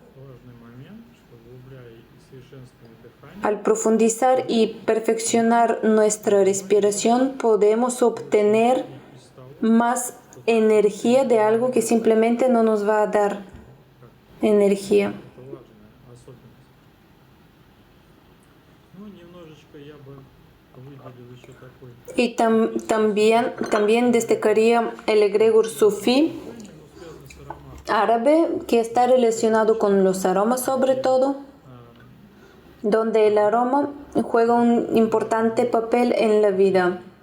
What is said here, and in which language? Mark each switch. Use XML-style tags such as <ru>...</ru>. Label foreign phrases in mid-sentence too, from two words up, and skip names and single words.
<es>Al profundizar y perfeccionar nuestra respiración, podemos obtener más energía de algo que simplemente no nos va a dar energía.</es> <ru>Это важная особенность. Ну, немножечко я бы выделил еще такой.</ru> <es>Y también destacaría el egregor sufí árabe, que está relacionado con los aromas sobre todo, donde el aroma juega un importante papel en la vida</es>